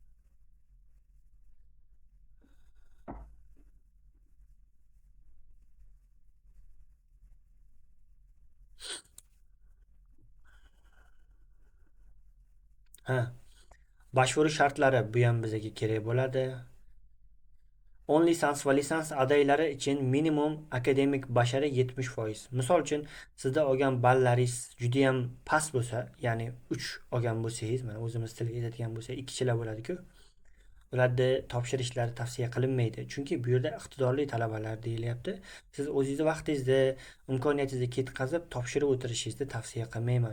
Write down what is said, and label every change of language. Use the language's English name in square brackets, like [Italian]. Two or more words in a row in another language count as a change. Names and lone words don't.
[Turkish] Başvuru şartları [Uzbek] bu ham bizga kerak bo'ladi. [Turkish] 10 lisans va lisans adaylari için minimum akademik başarı 70%. [Uzbek] Misol uchun sizda olgan ballaringiz juda ham past bo'lsa, ya'ni 3 olgan bo'lsangiz, mana o'zimiz til aytadigan bo'lsak, ikkichilar bo'ladi-ku. ularni topshirishlari tavsiya qilinmaydi. Chunki bu yerda iqtidorli talabalar deyilyapti. Siz o'zingizni vaqtingizni, imkoniyatingizni ketkazib topshirib o'tirishingizni tavsiya qilmayman.